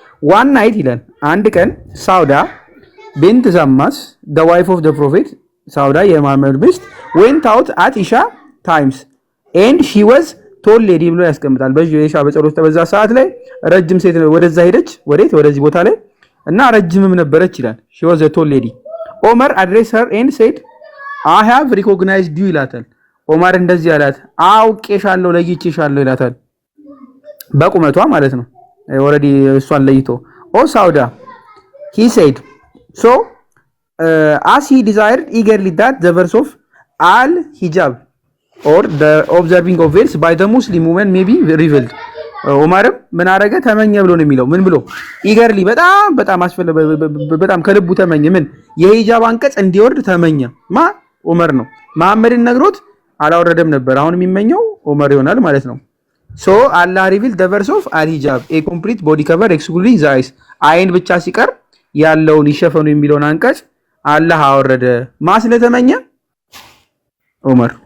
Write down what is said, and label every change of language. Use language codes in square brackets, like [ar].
[am] ዋን ናይት ይላል አንድ ቀን ሳውዳ ቢንት ዘማስ [en] the wife of the prophet [am] ሳውዳ የመሐመድ ሚስት [en] went out at Isha times and she was tall lady [am] ብሎ ያስቀምጣል። በኢሻ በጸሎት በዛ ሰዓት ላይ ረጅም ሴት ወደዛ ሄደች ወደዚህ ቦታ ላይ እና ረጅምም ነበረች ይላል። [en] she was a tall lady. ኦመር addressed her and said I have recognized you [am] ይላታል። ኦመር እንደዚህ አላት አውቄሻለሁ ለይቼሻለሁ ይላታል። በቁመቷ ማለት ነው ኦሬዲ እሷን ለይቶ ኦ ሳውዳ [en] he said so as he desired eagerly that the verse of al hijab or the observing of veils by the Muslim women may be revealed. [am] ኦመርም ምን አረገ ተመኘ ብሎ ነው የሚለው ምን ብሎ eagerly በጣም በጣም ከልቡ ተመኘ ምን የሂጃብ አንቀጽ እንዲወርድ ተመኘ ማ ኦመር ነው መሐመድን ነግሮት አላወረደም ነበር አሁን የሚመኘው ኦመር ይሆናል ማለት ነው። [en] so Allah revealed the verse of al-hijab a complete body cover excluding the eyes [am] አይን ብቻ ሲቀር ያለውን ይሸፈኑ የሚለውን አንቀጽ አላህ አወረደ ማስለተመኘ ኦመር